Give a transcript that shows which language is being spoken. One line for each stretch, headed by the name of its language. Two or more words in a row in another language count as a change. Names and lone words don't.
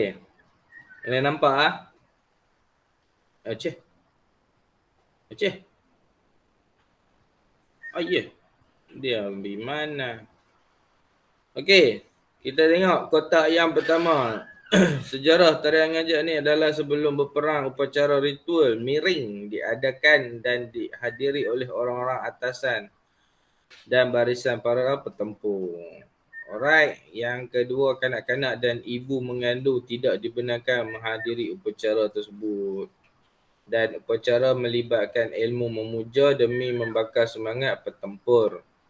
Malay: Boleh nampak ah? Aceh. Aceh. Oh ya. Yeah. Dia di mana? Okey. Kita tengok kotak yang pertama. Sejarah tarian ngajak ni adalah sebelum berperang upacara ritual miring diadakan dan dihadiri oleh orang-orang atasan dan barisan para petempur. Alright, yang kedua kanak-kanak dan ibu mengandung tidak dibenarkan menghadiri upacara tersebut. Dan upacara melibatkan ilmu memuja demi membakar semangat petempur.